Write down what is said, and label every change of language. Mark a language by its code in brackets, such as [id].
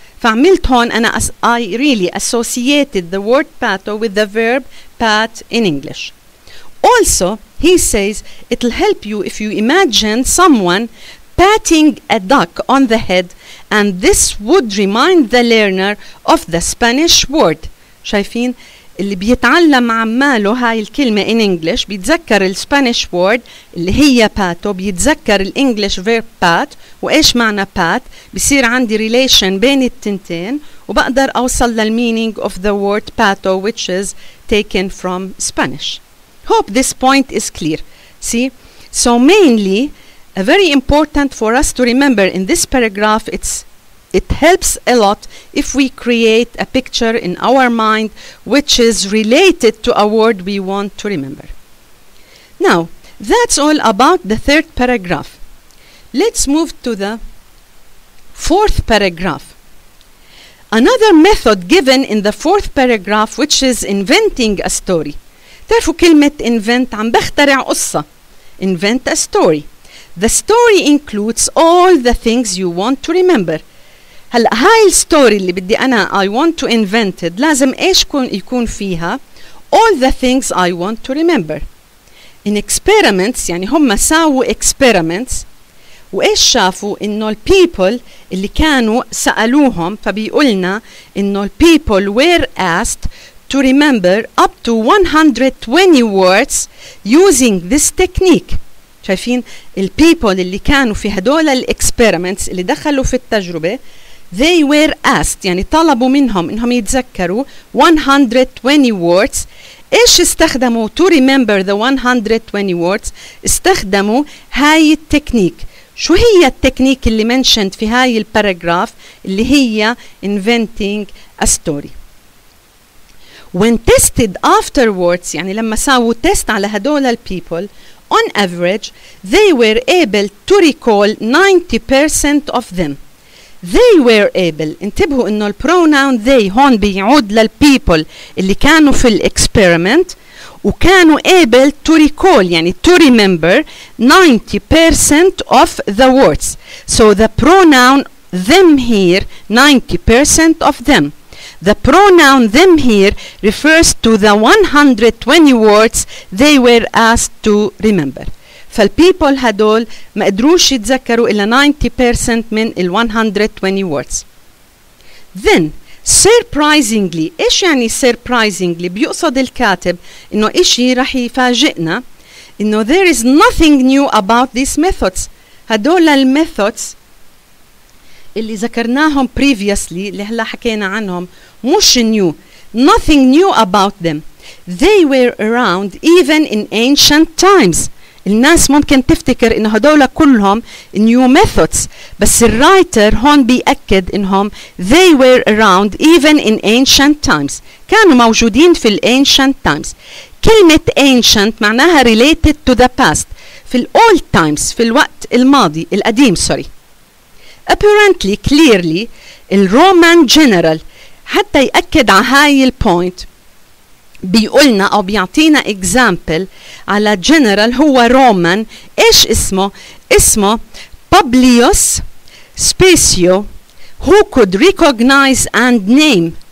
[ar] فعملت هون أنا [en] I really associated the word pato with the verb pat in English. Also, he says it'll help you if you imagine someone patting a duck on the head and this would remind the learner of the Spanish word. [ar] شايفين؟ اللي بيتعلم عماله هاي الكلمة [en] in English [ar] بيتذكر السبانيش word اللي هي pato بيتذكر الانجليش [en] verb pat [ar] وإيش معنى pat بصير عندي relation بين التنتين وبقدر أوصل للmeaning [en] of the word pato which is taken from Spanish. Hope this point is clear. See? So mainly very important for us to remember in this paragraph it helps a lot if we create a picture in our mind which is related to a word we want to remember. Now, that's all about the third paragraph. Let's move to the fourth paragraph. Another method given in the fourth paragraph which is inventing a story. [ar] تعرفوا كلمة invent عم بخترع قصة. [en] Invent a story. The story includes all the things you want to remember. [ar] هلا هاي الستوري اللي بدي أنا [en] I want to invent it [ar] لازم إيش يكون فيها [en] all the things I want to remember. In experiments [ar] يعني هم ساووا [en] experiments [ar] وإيش شافوا إنه [en] people [ar] اللي كانوا سألوهم فبيقولنا إنه [en] people were asked to remember up to 120 words using this technique. [ar] شايفين people اللي كانوا في هدول experiments اللي دخلوا في التجربة [en] they were asked [ar] يعني طلبوا منهم إنهم يتذكروا 120 words. إيش استخدموا [en] to remember the 120 words؟ [ar] استخدموا هاي التكنيك. شو هي التكنيك اللي mentioned في هاي الباراجراف اللي هي [en] inventing a story. When tested afterwards [ar] يعني لما ساووا [en] test على هدول people on average they were able to recall 90% of them. They were able. [ar] انتبهوا انه البروناون they هون بيعود للpeople اللي كانوا في الاكسبيرمنت وكانوا [en] able to recall [ar] يعني [en] to remember 90% of the words. So the pronoun them here 90% of them. The pronoun them here refers to the 120 words they were asked to remember. [ar] فالبيبل هدول ما قدروش يتذكروا إلا 90% من ال 120 words. [en] Then surprisingly [ar] إيش يعني [en] surprisingly؟ [ar] بيقصد الكاتب إنه إشي رح يفاجئنا إنه [en] there is nothing new about these methods. [ar] هدول الميثودز اللي ذكرناهم previously اللي هلا حكينا عنهم مش new. [en] Nothing new about them. They were around even in ancient times. [ar] الناس ممكن تفتكر إنه هدول كلهم new methods، بس الرايتر هون بيأكد إنهم [en] they were around even in ancient times، [ar] كانوا موجودين في ال ancient times. كلمة ancient معناها [en] related to the past، [ar] في ال old times، في الوقت الماضي القديم sorry. Apparently clearly الرومان general حتى يأكد على هاي البوينت بيقولنا أو بيعطينا example على general هو رومان. إيش اسمه؟ اسمه [en] Publius Spacio who could recognize and name.